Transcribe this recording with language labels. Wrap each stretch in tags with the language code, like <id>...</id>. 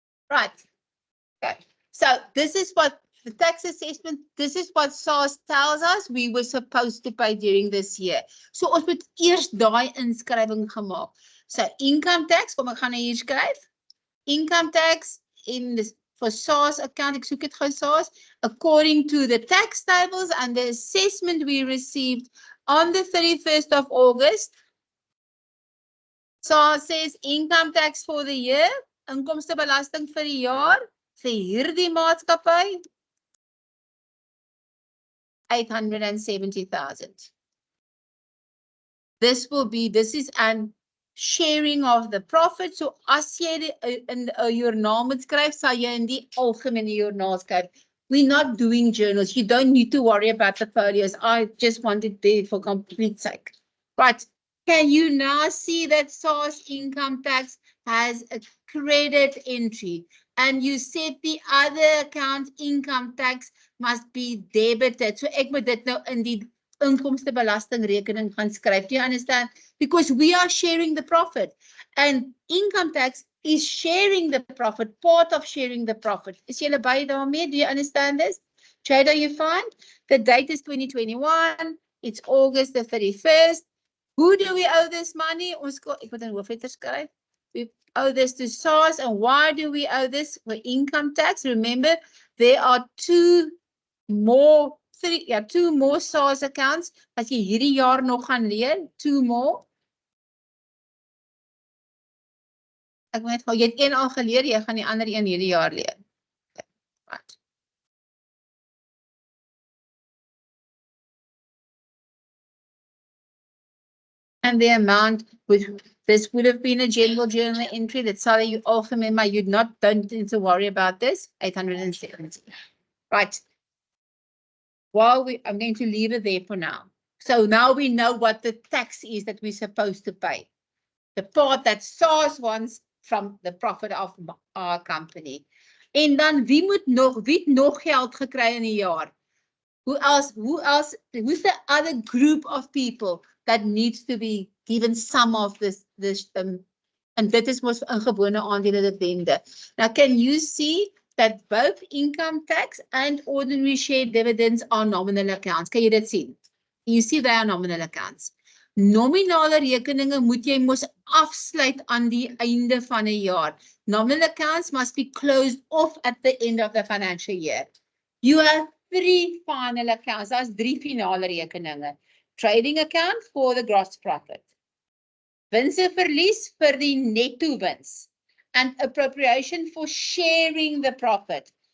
<en>Right. Okay. So this is what the tax assessment, this is what SARS tells us we were supposed to pay during this year.</en> <af>So ons moet eers daai inskrywing gemaak. So income tax, kom ek gaan hier skryf.</af> <en>Income tax in this for SARS account,</en> <af>ek soek dit gou SARS,</af> <en>according to the tax tables and the assessment we received on the 31st of August. SARS says income tax for the year,</en> <af>inkomstebelasting vir die jaar, vir hierdie maatskappy,</af> <en>870,000. This is an sharing of the profit.</en> <af>So as jy in your joernaal moet skryf, sal jy in die algemene joernaal skryf.</af> <en>We're not doing journals. You don't need to worry about the folios. I just wanted there for complete sake. Right. Can you now see that SARS income tax has a credit entry? And you said the other account income tax must be debited.</en> <af>So ek moet dit nou in die inkomstebelastingrekening gaan skryf.</af> <en>Do you understand? Because we are sharing the profit. And income tax is sharing the profit, part of sharing the profit.</en> <af>Is julle by daarmee?</af> <en>Do you understand this? Jada, you fine? The date is 2021. It's August the 31st. Who do we owe this money?</en> <af>Ek moet in hoofletters skryf.</af> <en>We owe this to SARS. And why do we owe this? For income tax. Remember, there are two more SARS accounts.</en> <af>As jy hierdie jaar nog gaan leen, 2 more. Ek weet jy het een al geleer, jy gaan die ander een hierdie jaar leer. Okay. Right.</af> <en>And the amount this would have been a general journal entry that sorry you all remember you don't need to worry about this 870. Right. I'm going to leave it there for now. So now we know what the tax is that we're supposed to pay. The part that SARS wants from the profit of our company.</en> <af>En dan wie het nog geld gekry in 'n jaar?</af> <en>Who's the other group of people that needs to be given some of this and</en> <af>dit is mos 'n gewone aandele dividende.</af> <en>Now can you see that both income tax and ordinary share dividends are nominal accounts?</en> <af>Kan jy dit sien?</af> <en>You see they are nominal accounts.</en> <af>Nominale rekeninge moet jy mos afsluit aan die einde van 'n jaar.</af> <en>Nominal accounts must be closed off at the end of the financial year. You have 3 final accounts. That's 3</en> <af>finale rekeninge.</af> <en>Trading account for the gross profit.</en> <af>Wins en verlies vir die netto wins.</af> <en>And appropriation for sharing the profit.</en>